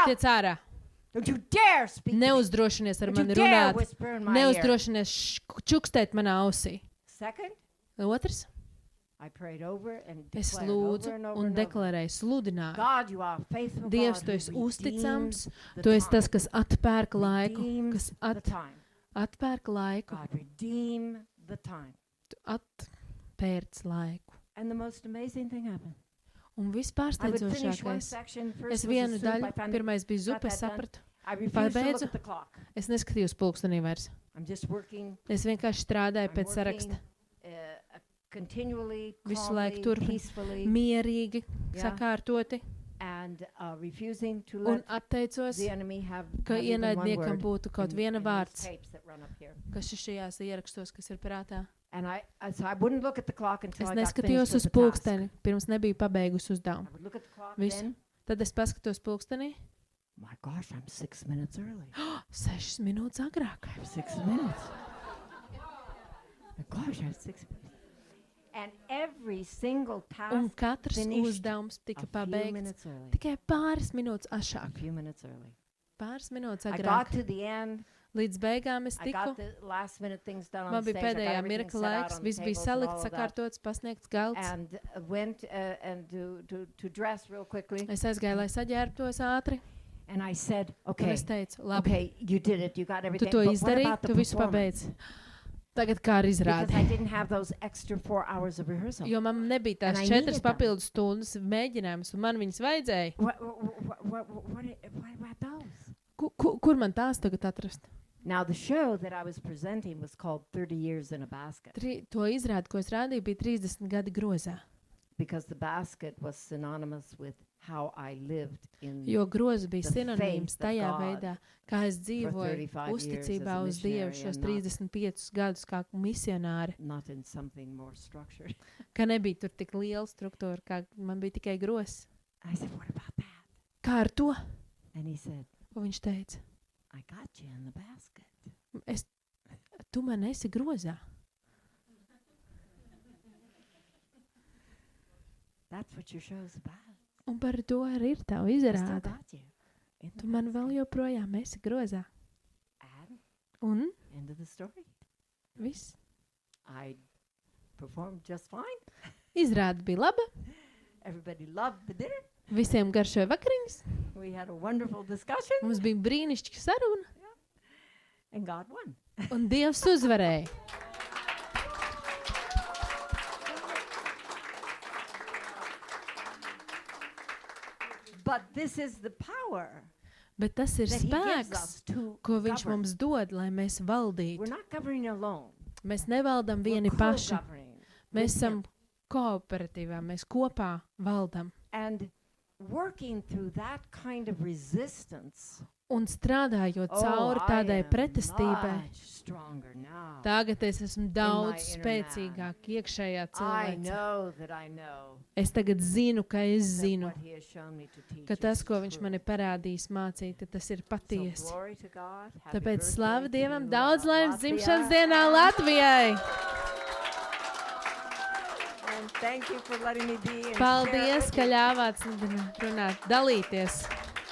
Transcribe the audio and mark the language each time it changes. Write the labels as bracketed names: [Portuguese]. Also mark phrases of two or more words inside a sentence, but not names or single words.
[Latvian] Tiec ārā. [English] Don't you dare speak to me. [Latvian] Neuzdrošinies ar [English] Don't [Latvian] mani [English] you dare [Latvian] runāt. [English] whisper in my ear. [Latvian] Neuzdrošinies čukstēt manā ausī. [English] Second, [Latvian] Otrs, [English] I prayed over and [Latvian] es [English] declared over [Latvian] lūdzu [English] and over [Latvian] un [English] and over. [Latvian] deklarēju, sludināju. [English] God, you are faithful [Latvian] Dievs, [English] God [Latvian] tu [English] who [Latvian] esi [English] redeems [Latvian] uzticams, [English] the [Latvian] tu esi [English] time. [Latvian] tas, kas atpērk laiku, [English] Redeems [Latvian] kas [English] the time. [Latvian] atpērk laiku, [English] God, redeem the time. [Latvian] tu atpērc laiku. [English] And the most amazing thing happened. [Latvian] Un viss [English] I would finish one [Latvian] pārsteidzošākais. [English] section. First [Latvian] Es [English] was the [Latvian] vienu [English] soup. I [Latvian] daļu, [English] found [Latvian] pirmais bija [English] got [Latvian] zupa, es [English] that done. [Latvian] sapratu. [English] I refused to look [Latvian] pabeidzu. [English] at the clock. [Latvian] Es neskatījos pulkstenī vairs. [English] I'm just working. [Latvian] Es vienkārši strādāju [English] I'm [Latvian] pēc [English] working, [Latvian] saraksta. [English] Continually, [Latvian] Visu [English] calmly, [Latvian] laiku turpinu. [English] peacefully, [Latvian] Mierīgi, Jā. sakārtoti [English] and refusing to [Latvian] un [English] let [Latvian] atteicos, [English] the enemy have [Latvian] ka [English] not even one [Latvian] ienaidniekam [English] word [Latvian] būtu kaut [English] in [Latvian] viena [English] these [Latvian] vārds, [English] tapes that run up here. [Latvian] kas ir šajās ierakstos, kas ir prātā. [English] And so I wouldn't look at the clock until [Latvian] Es [English] I got [Latvian] neskatījos [English] finished [Latvian] uz [English] with the task. [Latvian] pulksteni, pirms nebiju pabeigusi [English] I [Latvian] uzdevumu. [English] would look at the clock [Latvian] Visu. [English] then. [Latvian] Tad es paskatos pulkstenī, [English] My gosh, I'm 6 minutes early. [Latvian] 6 minūtes agrāk. [English] I have 6 minutes. My gosh, I have 6 minutes. And every single task [Latvian] Un katrs [English] finished [Latvian] uzdevums tika [English] a few [Latvian] pabeigts [English] minutes early. [Latvian] tikai pāris minūtes [English] A [Latvian] ašāk. [English] few minutes early. [Latvian] Pāris minūtes [English] I [Latvian] agrāk. [English] got to the end. [Latvian] Līdz beigām es [English] I [Latvian] tiku. [English] got the last minute things done on [Latvian] Man [English] stage. [Latvian] bija [English] I got [Latvian] pēdējā [English] everything [Latvian] mirkļa [English] set out [Latvian] laiks, [English] on the [Latvian] viss bija [English] tables and all [Latvian] salikts, [English] of that. [Latvian] sakārtots, pasniegts galds. [English] And went and to dress real quickly. [Latvian] Es aizgāju, lai saģērbtos ātri. [English] And I said, [Latvian] Un [English] okay, [Latvian] es teicu, labi, [English] okay, you did it. You got [Latvian] tu [English] everything. [Latvian] to [English] But what [Latvian] izdarīji, [English] about the [Latvian] tu visu [English] performance? [Latvian] pabeidz. Tagad kā ar [English] Because [Latvian] izrādi. [English] I didn't have those extra 4 hours of rehearsal. [Latvian] Jo man nebija [English] And [Latvian] tās [English] I [Latvian] 4 [English] needed them. [Latvian] papildus stundas mēģinājumus, un man viņas vajadzēja. [English] What about those? [Latvian] Kur man tās tagad atrast? [English] Now, the show that I was presenting was called 30 Years in a Basket [Latvian] To izrādi, ko es rādīju, bija 30 gadi grozā. [English] because the basket was synonymous with how I lived in [Latvian] Jo groza bija [English] The [Latvian] sinonīms [English] faith that [Latvian] tajā [English] God [Latvian] veidā, kā es dzīvoju 35 uzticībā [English] years as a [Latvian] uz Dievu [English] missionary [Latvian] šos [English] and not- [Latvian] 35 gadus kā misionāri. [English] not in something more structured. [Latvian] Ka nebija tur tik liela struktūra, kā man bija tikai grozs. [English] I said, what about that? [Latvian] Kā ar to? [English] And he said, [Latvian] Un viņš teica, [English] I got you in the basket. [Latvian] tu man esi grozā. [English] That's what your show's about. [Latvian] Un par to arī ir tava [English] I still [Latvian] izrāde. [English] got you. In the [Latvian] Tu man [English] basket. [Latvian] vēl joprojām esi grozā. [English] And [Latvian] Un [English] end of the story. [Latvian] viss. [English] I performed just fine. [Latvian] Izrāde bija laba, [English] Everybody loved the dinner. [Latvian] visiem garšoja vakariņas, [English] We had a wonderful discussion, [Latvian] mums bija brīnišķīga saruna, [English] and God won. [Latvian] un Dievs uzvarēja. [English] But this is the power [Latvian] Bet tas ir [English] that He gives [Latvian] spēks, [English] us to [Latvian] ko Viņš [English] govern. [Latvian] mums dod, lai mēs [English] We're [Latvian] valdītu. [English] not governing alone. [Latvian] Mēs nevaldam [English] We're [Latvian] vieni paši. [English] co-governing [Latvian] Mēs [English] with [Latvian] esam [English] Him. [Latvian] kooperatīvā, mēs kopā valdam. [English] And working through that kind of resistance. [Latvian] Un strādājot cauri tādai pretestībai, [English] much stronger now. [Latvian] tagad es esmu daudz [English] inner [Latvian] spēcīgāk iekšējā [English] I [Latvian] cilvēcē. [English] know that I know [Latvian] Es tagad zinu, ka es [English] that [Latvian] zinu, [English] what He has shown me to teach [Latvian] ka tas, [English] is [Latvian] ko Viņš [English] true. [Latvian] man ir parādījis mācīt, ka tas ir [English] So [Latvian] patiesi. [English] glory to God. Happy [Latvian] Tāpēc [English] birthday [Latvian] slāva [English] to [Latvian] Dievam, [English] you, [Latvian] daudz laimes [English] Latvia. [Latvian] dzimšanas dienā Latvijai! [English] And thank you for letting me be and share [Latvian] Paldies, [English] with [Latvian] ka [English] you. [Latvian] ļāvāt runāt, dalīties.